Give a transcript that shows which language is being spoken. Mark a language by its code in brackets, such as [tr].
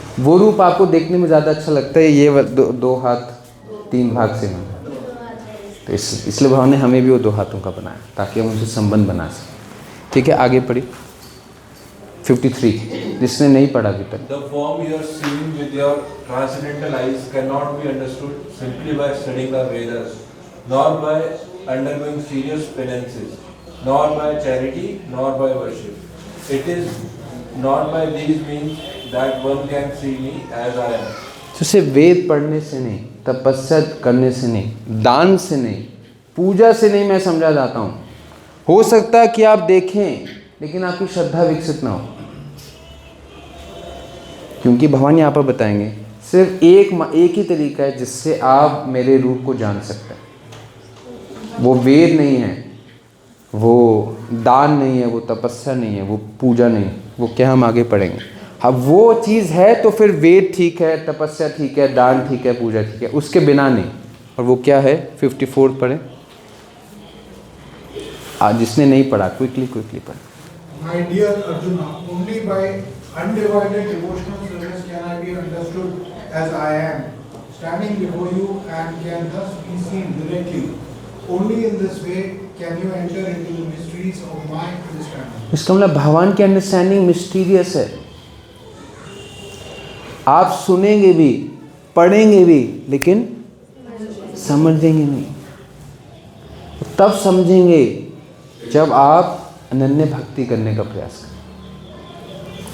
[hi] वो रूप आपको देखने में ज़्यादा अच्छा लगता है, ये 2 हाथ 3 भाग से बना। तो इसलिए भगवान ने हमें भी वो 2 हाथों का बनाया ताकि हम उनसे संबंध बना सकें। ठीक है, आगे पढ़ी 53, जिसने नहीं पढ़ा अभी तक। [en] The form you are seeing with your transcendental eyes cannot be understood simply by studying the Vedas, nor by undergoing serious penances, nor by charity, nor by worship. It is not by these means that one can see me as I am. [hi] तो सिर्फ वेद पढ़ने से नहीं, तपस्या करने से नहीं, दान से नहीं, पूजा से नहीं मैं समझा जाता हूँ। हो सकता है कि आप देखें लेकिन आपकी श्रद्धा विकसित ना हो, क्योंकि भगवान यहाँ पर बताएंगे सिर्फ एक ही तरीका है जिससे आप मेरे रूप को जान सकते हैं। वो वेद नहीं है, वो दान नहीं है, वो तपस्या नहीं है, वो पूजा नहीं है। वो क्या, हम आगे पढ़ेंगे। अब वो चीज़ है तो फिर वेद ठीक है, तपस्या ठीक है, दान ठीक है, पूजा ठीक है, उसके बिना नहीं। और वो क्या है, 54 पढ़ें। जिसने नहीं पढ़ा क्विकली पढ़ें। [en] My dear Arjuna, only by undivided devotional service can I be understood as I am, standing before you, and can thus be seen directly. Only in this way can you enter into the mysteries of my understanding. [hi] इसका मतलब भगवान की understanding mysterious है। आप सुनेंगे भी, पढ़ेंगे भी, लेकिन समझेंगे नहीं। तब समझेंगे जब आप अनन्य भक्ति करने का प्रयास करें।